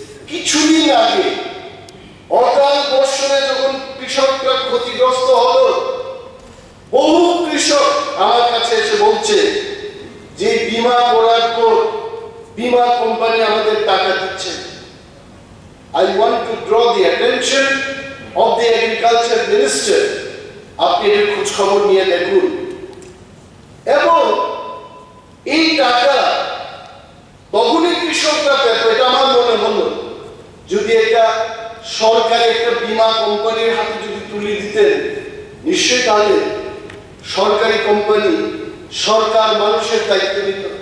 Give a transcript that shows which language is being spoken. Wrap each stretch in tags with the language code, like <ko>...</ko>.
<bn>কিছুদিন আগে অকাল বর্ষণে যখন কৃষকরা ক্ষতিগ্রস্ত হলো, বহু কৃষক আমার কাছে এসে বলছে যে বীমা করার পর বীমা কোম্পানি আমাদের টাকা দিচ্ছে।</bn> <en>I want to draw the attention of the agriculture minister.</en> <bn>আপনি এর খোঁজ খবর নিয়ে দেখুন। এবং এই টাকা তখনই কৃষকরা পেত, এটা আমার মনে হলো যদি এটা সরকারি একটা বীমা কোম্পানির হাতে যদি তুলে দিতেন, নিশ্চয়ই তাহলে সরকারি কোম্পানি, সরকার মানুষের দায়িত্ব নিত।</bn>